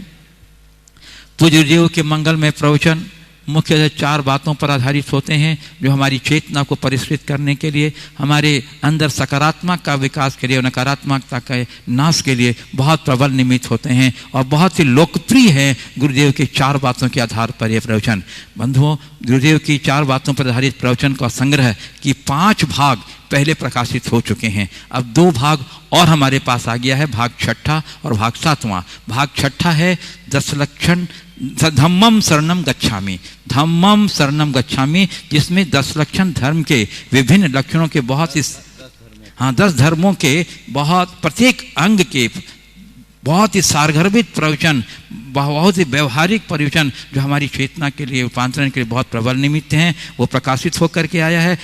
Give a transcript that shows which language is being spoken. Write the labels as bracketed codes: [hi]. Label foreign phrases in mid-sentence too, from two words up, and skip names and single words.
[hi] पूज्य गुरुदेव के मंगल में प्रवचन मुख्य 4 बातों पर आधारित होते हैं जो हमारी चेतना को परिष्कृत करने के लिए, हमारे अंदर सकारात्मक का विकास के लिए और नकारात्मकता के नाश के लिए बहुत प्रबल निमित्त होते हैं और बहुत ही लोकप्रिय है गुरुदेव की 4 बातों के आधार पर यह प्रवचन। बंधुओं, गुरुदेव की 4 बातों पर आधारित प्रवचन का संग्रह की 5 भाग पहले प्रकाशित हो चुके हैं। अब 2 भाग और हमारे पास आ गया है, भाग 6 और भाग 7वां। भाग 6 है 10 लक्षण [pi] धम्मम शरणम गच्छामि, धम्मम शरणम गच्छामि, [hi] जिसमें 10 लक्षण धर्म के विभिन्न लक्षणों के बहुत ही 10 धर्मों के बहुत प्रत्येक अंग के बहुत ही सारगर्भित प्रवचन, बहुत ही व्यवहारिक प्रवचन जो हमारी चेतना के लिए रूपांतरण के लिए बहुत प्रबल निमित्त हैं, वो प्रकाशित होकर के आया है।